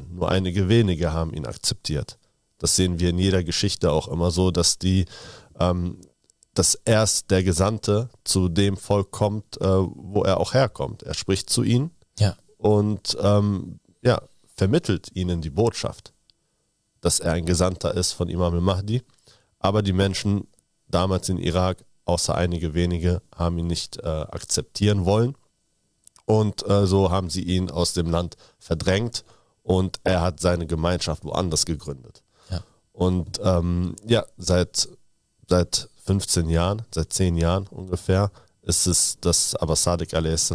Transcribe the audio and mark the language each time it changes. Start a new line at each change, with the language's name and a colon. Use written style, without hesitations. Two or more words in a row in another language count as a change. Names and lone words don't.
German: Nur einige wenige haben ihn akzeptiert. Das sehen wir in jeder Geschichte auch immer so, dass dass erst der Gesandte zu dem Volk kommt, wo er auch herkommt. Er spricht zu ihnen und vermittelt ihnen die Botschaft, dass er ein Gesandter ist von Imam al-Mahdi. Aber die Menschen damals in Irak, außer einige wenige, haben ihn nicht akzeptieren wollen. Und so haben sie ihn aus dem Land verdrängt und er hat seine Gemeinschaft woanders gegründet. Ja. Und seit 15 Jahren, seit 10 Jahren ungefähr, ist es, dass Abu Sadiq a.s.